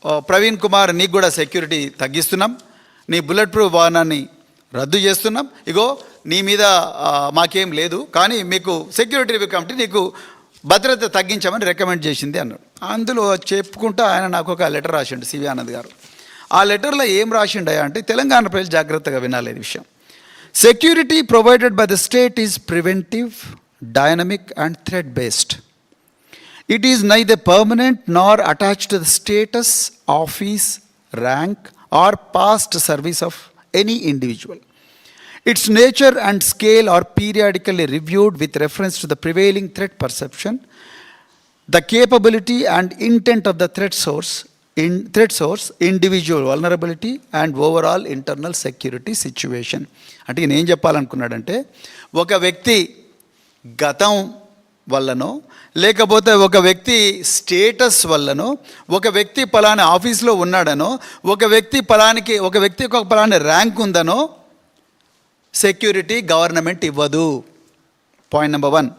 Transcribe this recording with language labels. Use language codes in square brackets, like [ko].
[te] ప్రవీణ్ కుమార్, నీకు కూడా సెక్యూరిటీ తగ్గిస్తున్నాం, నీ బుల్లెట్ ప్రూఫ్ వాహనాన్ని రద్దు చేస్తున్నాం, ఇగో నీ మీద మాకేం లేదు, కానీ మీకు సెక్యూరిటీ రివ్యూ కమిటీ నీకు భద్రత తగ్గించామని రికమెండ్ చేసింది అన్నాడు. అందులో చెప్పుకుంటూ ఆయన నాకు ఒక లెటర్ రాసిండు సివి ఆనంద్ గారు. ఆ లెటర్లో ఏం రాసిండయా అంటే తెలంగాణ ప్రజలు జాగ్రత్తగా వినాలి ఈ విషయం. [en] Security provided by the state is preventive, dynamic and threat based. It is neither permanent nor attached to the status, office, rank or past service of any individual. Its nature and scale are periodically reviewed with reference to the prevailing threat perception, the capability and intent of the threat source, individual vulnerability and overall internal security situation. [te] అంటే నేను ఏం చెప్పాలనుకున్నాడంటే ఒక వ్యక్తి గతం వల్లనో లేకపోతే ఒక వ్యక్తి స్టేటస్ వల్లనో ఒక వ్యక్తి పలానా ఆఫీస్లో ఉన్నాడనో ఒక వ్యక్తికి ఒక పలానా ర్యాంక్ ఉందనో సెక్యూరిటీ గవర్నమెంట్ ఇవ్వదు. Point number 1.